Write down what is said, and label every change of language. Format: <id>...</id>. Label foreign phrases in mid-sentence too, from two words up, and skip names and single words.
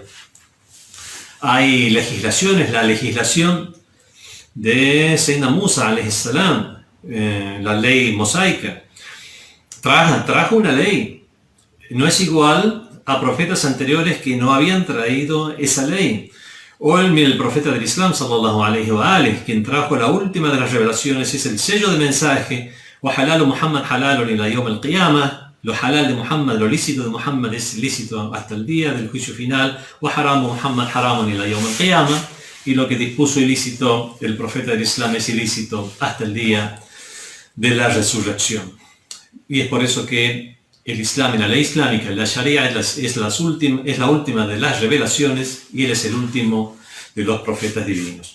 <es>Hay legislaciones, la legislación de Sayyidina Musa</es> <ar>عليه السلام,</ar> <es>la ley mosaica, trajo una ley. No es igual a profetas anteriores que no habían traído esa ley. O el profeta del Islam</es> <ar>صلى الله عليه وآله,</ar> <es>quien trajo la última de las revelaciones, es el sello de mensaje</es> <ar>وحلال محمد حلال إلى يوم القيامة.</ar> <es>Lo halal de Muhammad, lo lícito de Muhammad es lícito hasta el día del juicio final.</es> <ar>وحرام محمد حرام إلى يوم القيامة.</ar> <es>Y lo que dispuso ilícito el profeta del Islam es ilícito hasta el día de la resurrección. Y es por eso que el Islam y la ley islámica, la Sharia, es la última de las revelaciones y él es el último de los profetas divinos.</es>